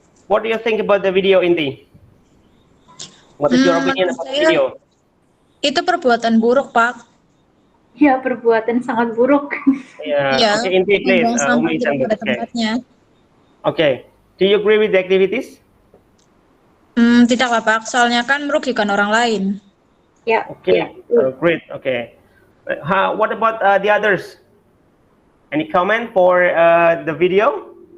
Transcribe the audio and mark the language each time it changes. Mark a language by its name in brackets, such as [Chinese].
[English] What do you think about the video, Inti? What is your opinion about the video? [Indonesian] Itu perbuatan buruk, Pak. Ya, perbuatan sangat buruk. [English] Yeah. Okay, Inti, please. [Indonesian] Membuang sampah Umi, tidak pada [English] okay. [Indonesian] tempatnya. [English] Okay. Do you agree with the activities? [Indonesian] Tidak lah, Pak. Soalnya kan merugikan orang lain. Ya. [English] Okay. [Indonesian] Ya. [English] Great. Okay. What about the others? Any comment for the video?